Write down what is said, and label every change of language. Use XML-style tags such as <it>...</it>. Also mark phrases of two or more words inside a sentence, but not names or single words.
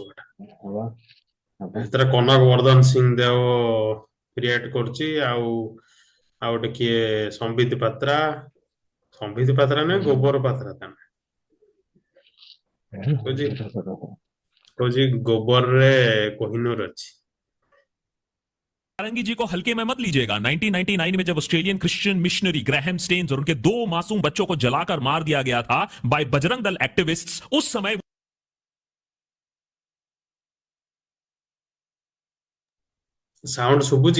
<or>ସେଥିରେ କନକ ବର୍ଦ୍ଧନ ସିଂ ଦେଓ କ୍ରିଏଟ କରୁଛି, ଆଉ ଗୋଟେ କିଏ ସମ୍ବିତ ପାତ୍ରା ନୁହେଁ, ଗୋବର ପାତ୍ରା ତା କହୁଛି ଗୋବରରେ କୋହିନୂର ଅଛି।</or> <hi>सारंगी जी को हल्के में मत लीजिएगा। 1999 में जब ऑस्ट्रेलियन क्रिश्चियन मिशनरी ग्राहम स्टेन्स और उनके 2 मासूम बच्चों को जलाकर मार दिया गया था</hi> <en>by Bajrang Dal activists,</en> <hi>उस समय</hi> <or>ସାଉଣ୍ଡ ସୁବୁଜି?</or>